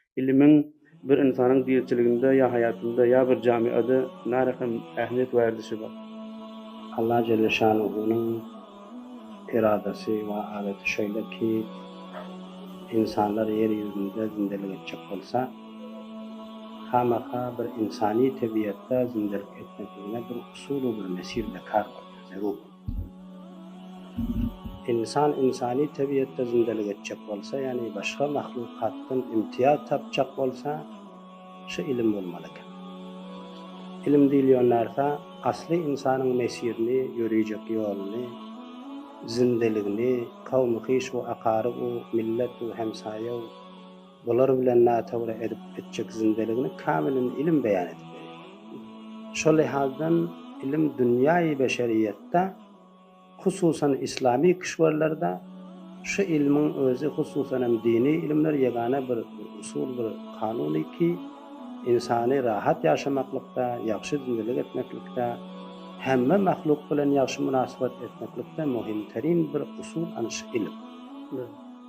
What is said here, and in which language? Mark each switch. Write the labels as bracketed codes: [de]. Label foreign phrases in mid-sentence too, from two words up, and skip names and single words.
[tk] ilmin bir insanyň diýetçiliginde ýa hayatynda ýa bir jamiada närekam ähmiýet berdişi bar? [tr] Allah Celle Şanuhu'nun iradesi ve adeti şöyle ki insanlar yeryüzünde zindelik edecek olsa hamaka bir insani tabiatta zindelik etmekine bir usulü bir mesirde kar var. Zerur. İnsan insani tabiatta zindelik edecek olsa yani başka mahlukattan imtiyaz tapacak olsa şu ilim olmalı. [tk] İlim diýilýänlärse asli insanın mesirini, ýörejek ýolunu, zindeligini, kawmy-hyş we akarab we millet we hemsaýa bular bilen nätawra edip etjek zindeligini kamilin ilim beýan edip berýär. Şol lihazdan ilim dünýäi beşeriýetde, hususan islami kişilerlerde şu ilmin özü hususan hem dini ilimler yegane bir usul, bir kanuny ki insany rahat ýaşamaklikda, ýagşy zindelik etmeklikde, hemme mahluk bilen ýagşy münasabat etmeklikde muhimterin bir usul ana şu ilim.